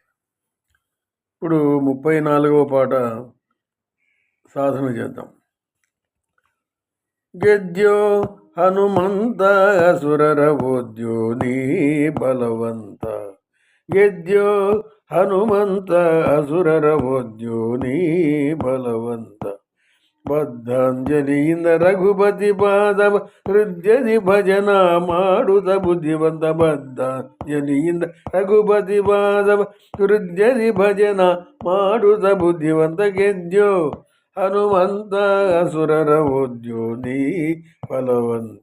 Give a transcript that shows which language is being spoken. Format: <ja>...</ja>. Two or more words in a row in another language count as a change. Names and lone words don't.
<te>ఇప్పుడు 34వ పాట సాధన చేద్దాం.</te> <kn>ಗೆದ್ಯೋ ಹನುಮಂತ ಸುರರವೋದ್ಯೋ ನೀ ಬಲವಂತ. ಗೆದ್ಯೋ ಹನುಮಂತ ಅಸುರರವೋದ್ಯೋ ನೀ ಬಲವಂತ. ಬದ್ಧಾಂಜಲಿಯಿಂದ ರಘುಪತಿ ಪಾದವ ಹೃದಯದಿ ಭಜನ ಮಾಡುತ್ತ ಬುದ್ಧಿವಂತ. ಬದ್ಧಾಂಜಲಿಯಿಂದ ರಘುಪತಿ ಪಾದವ ಹೃದಯದಿ ಭಜನ ಮಾಡುತ್ತ ಬುದ್ಧಿವಂತ. ಗೆದ್ಯೋ ಹನುಮಂತ ಅಸುರರ ಓದ್ಯೋ ನೀ ಫಲವಂತ.</kn>